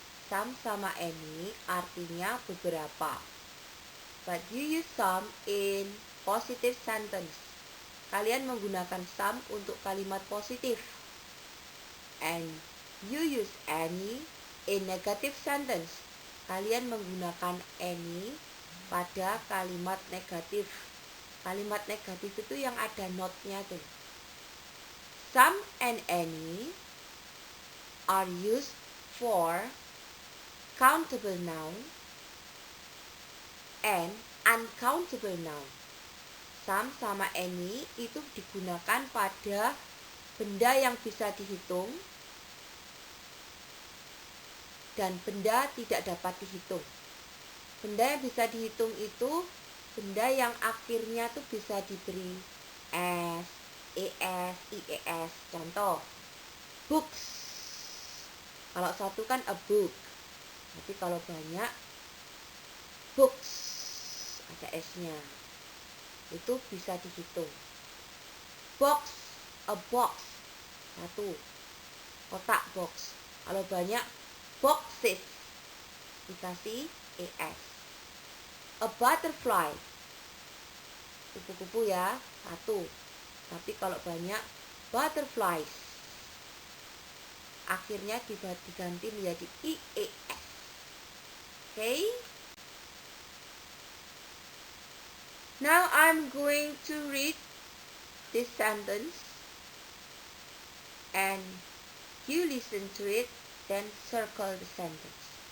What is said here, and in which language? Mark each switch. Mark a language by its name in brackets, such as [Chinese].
[Indonesian] Some sama any artinya beberapa. [English] But you use some in positive sentence. [Indonesian] Kalian menggunakan some untuk kalimat positif. [English] And you use any in negative sentence. [Indonesian] Kalian menggunakan any pada kalimat negatif. Kalimat negatif itu yang ada not-nya tuh. [English] Some and any are used for countable noun and uncountable noun. [Indonesian] Some sama any itu digunakan pada benda yang bisa dihitung dan benda tidak dapat dihitung. Benda yang bisa dihitung itu benda yang akhirnya tuh bisa diberi s, es, ies. Contoh, books. Kalau satu kan a book. Tapi kalau banyak, books, ada s-nya. Itu bisa dihitung. Box, a box. Satu, kotak box. Kalau banyak, boxes. Dikasih es. A butterfly. Kupu-kupu ya, satu. Tapi kalau banyak, butterflies. Akhirnya diganti menjadi ies. [English] Okay? Now I'm going to read this sentence and you listen to it, then circle the sentence.